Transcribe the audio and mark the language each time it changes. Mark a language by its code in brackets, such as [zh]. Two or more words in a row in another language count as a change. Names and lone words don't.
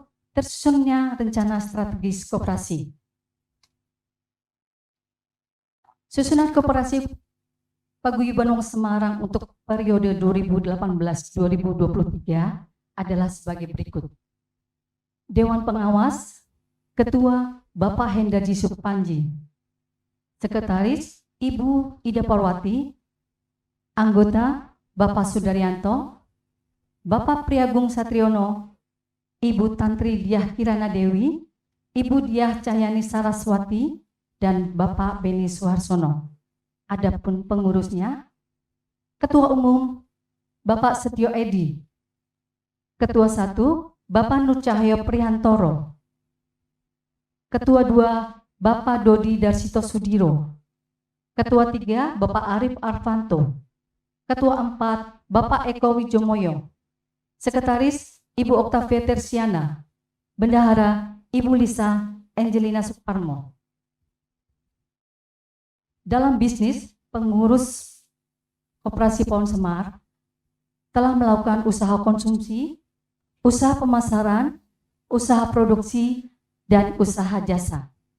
[id] Tersusunnya rencana strategis koperasi. Susunan koperasi Paguyuban Wong Semarang untuk periode 2018-2023 adalah sebagai berikut. Dewan Pengawas, Ketua Bapak Hendarji Supanji, Sekretaris Ibu Ida Parwati, Anggota Bapak Sudaryanto, Bapak Priagung Satriono, Ibu Tantri Diah Kirana Dewi, Ibu Diah Cahyani Saraswati, dan Bapak Beni Suharsono. Adapun pengurusnya, Ketua Umum Bapak Setio Edi, Ketua 1 Bapak Nur Cahyo Prihantoro, Ketua 2 Bapak Dodi Darsito Sudiro, Ketua 3 Bapak Arif Arfanto, Ketua 4 Bapak Eko Wijomoyo, Sekretaris Ibu Oktavia Tersiana, Bendahara Ibu Lisa Angelina Suparmo. Dalam bisnis, pengurus Koperasi Pohon Semar telah melakukan usaha konsumsi, usaha pemasaran, usaha produksi, dan usaha jasa.